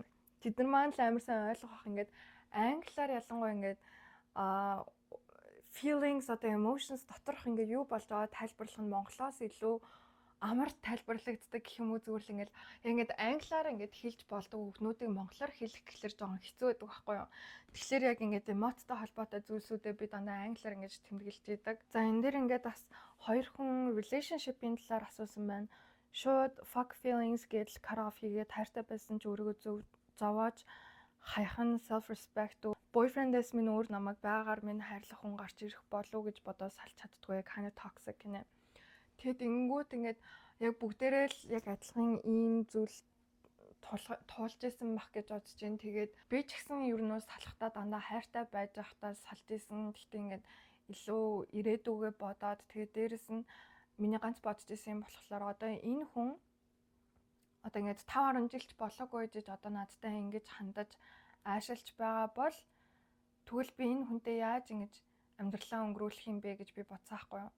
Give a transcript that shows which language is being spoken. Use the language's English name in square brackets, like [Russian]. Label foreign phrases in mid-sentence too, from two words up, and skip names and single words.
[Mongolian] Тэд нар маань л амар сайн ойлгох бах ингээд англиар ялангуяа ингээд feelings одоо emotions доторх ингээд юу болж байгаа тайлбарлах нь монголоос илүү амар тайлбарлагддаг гэх юм уу зүгээр л ингээд англиар ингээд хэлж болдог үгнүүдийг монголоор хэлэх гэхэлэр жоохон хэцүү байдаг байхгүй юу. Тэгэхээр яг ингээд эмоттой холбоотой зүйлсүүдээ би дандаа англиар ингээд тэмдэглэж идэг. За энэ дээр ингээд бас хоёр хүн relationship-ийн талаар асуусан байна. Шууд [English] fuck feelings [Mongolian] гэж [English] cut off [Mongolian] хийгээд хайртай байсан ч өөрийгөө зовоож хайхан [English] self respect boyfriend- [Mongolian] ээс минь өөр намайг байгаар минь хайрлах хүн гарч ирэх болов гэж бодоод салж чаддгүй [English] kind of toxic [Mongolian] гинэ. Тэгэд ингэнгүүт ингээд яг бүгдээрээ л яг адилхан ийм зүйл туулж исэн бах гэж бодож байна. Тэгээд би ч гэсэн ер нь салхтаа дандаа хайртай байж байхдаа салж исэн. Гэхдээ ингээд илүү ирээдүгээ бодоод тэгээд дээрэс нь миний ганц бодож исэн юм болохоор одоо энэ хүн одоо ингээд 5-10 жилч болоогүй гэж одоо надтай ингэж хандаж аашилж байгаа бол тэгвэл би энэ хүнтэй яаж ингэж амьдралаа өнгөрүүлэх юм бэ гэж би бодсон байхгүй юу.